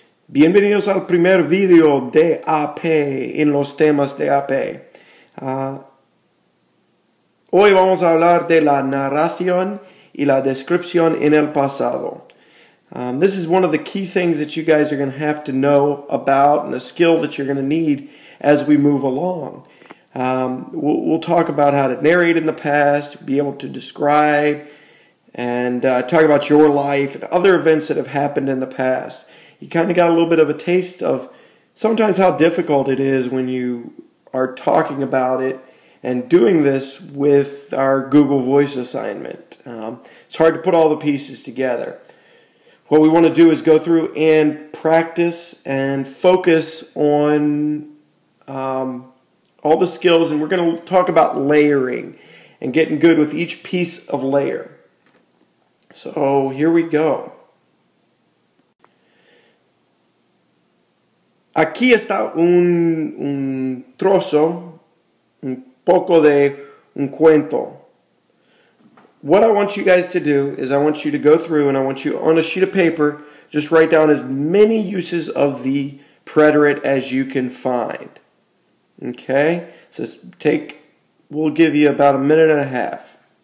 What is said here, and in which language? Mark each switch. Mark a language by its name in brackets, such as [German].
[Spanish] Bienvenidos al primer video de AP en los temas de AP. Hoy vamos a hablar de la narración y la descripción en el pasado. [English] This is one of the key things that you guys are going to have to know about and a skill that you're going to need as we move along. We'll talk about how to narrate in the past, be able to describe, and talk about your life and other events that have happened in the past. You kind of got a little bit of a taste of sometimes how difficult it is when you are talking about it and doing this with our Google Voice assignment. It's hard to put all the pieces together. What we want to do is go through and practice and focus on all the skills, and we're going to talk about layering and getting good with each piece of layer. So here we go. [Spanish] Aquí está un trozo, un poco de un cuento. [English] What I want you guys to do is I want you to go through and I want you on a sheet of paper, just write down as many uses of the preterite as you can find. Okay? So we'll give you about a minute and a half.